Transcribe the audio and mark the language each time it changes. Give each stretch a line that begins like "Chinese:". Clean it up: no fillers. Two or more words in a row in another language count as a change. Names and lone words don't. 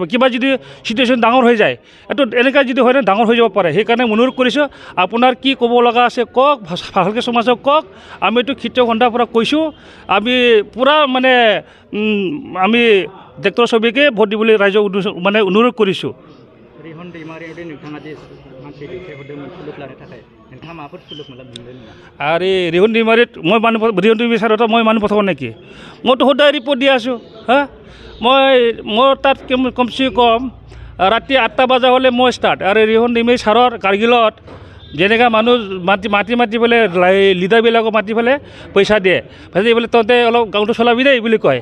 Assamese: কিবা যদি চিটুৱেশ্যন ডাঙৰ হৈ যায়, এইটো এনেকুৱা যদি হয় না, ডাঙৰ হৈ যাব পাৰে। সেইকাৰণে অনুৰোধ কৰিছোঁ, আপোনাৰ কি ক'ব লগা আছে কওক, ভালকৈ সমাজক কওক। আমিতো খেতিয়ক সন্ধাৰ পৰা কৈছোঁ, আমি পূৰা মানে আমি ট্ৰেক্টৰ ছবিকে ভোট দিবলৈ ৰাইজক মানে অনুৰোধ কৰিছোঁ।
Bodo: रिहन दैमारियाव नोंथाङा जे मानसि दैथायहरदोंमोन सुलुक लानो थाखाय, नोंथाङा माबाफोर सुलुक मोनदों नामा?
Assamese: আৰে ৰিহন दैमाৰীত ৰিহন दैমাৰী ছাৰত মই মানুহ পঠাব নেকি? মইতো সদায় ৰিপৰ্ট দি আছোঁ। হা, মোৰ তাত কমচে কম ৰাতি 8টা বজা হ'লে মই ষ্টাৰ্ট। আৰু ৰিহন दैমাৰী ছাৰৰ কাৰ্গিলত যেনেকৈ মানুহ মাতি পেলাই লিডাৰবিলাকক মাতি পেলাই পইচা দিয়ে, ভাজি বোলে তহঁতে অলপ গাঁৱটো চলাবি দেই বুলি কয়।